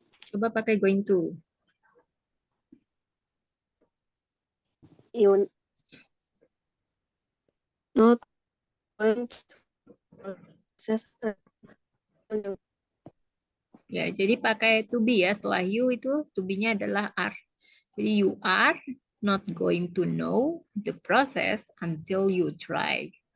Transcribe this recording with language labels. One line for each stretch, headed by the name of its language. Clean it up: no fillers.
Indonesian: Coba pakai going to.
English: You not going to process until
Indonesian: Ya, jadi pakai to be ya. Setelah you itu to be-nya adalah are. Jadi
English: you are not going to know the process until you try.